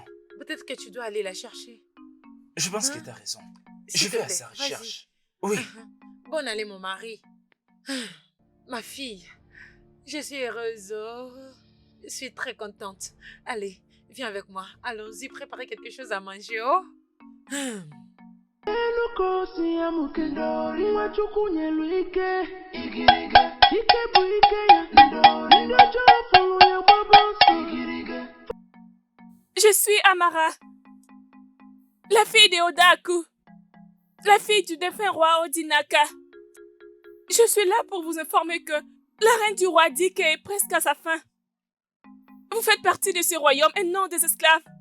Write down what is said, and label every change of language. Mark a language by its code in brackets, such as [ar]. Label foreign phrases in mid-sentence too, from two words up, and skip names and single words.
[fr] Peut-être que tu dois aller la chercher. Je pense que tu as raison. S'il Je te vais à plaît, sa vas-y. recherche. Oui. Bonne année, mon mari. Ma fille, je suis heureuse. Oh. Je suis très contente. Allez, viens avec moi. Allons-y, préparez quelque chose à manger, oh. [ig] Elukosi ya mukendori Nwachukwu nyelu ike Ike bụ ike ya Ndị ọjọọ fụrụ ya gbaba ọsọ [fr] Je suis Amara, la fille de Odaku, la fille du défunt roi Odinaka. Je suis là pour vous informer que la reine du roi Dike est presque à sa fin. Vous faites partie de ce royaume et non des esclaves.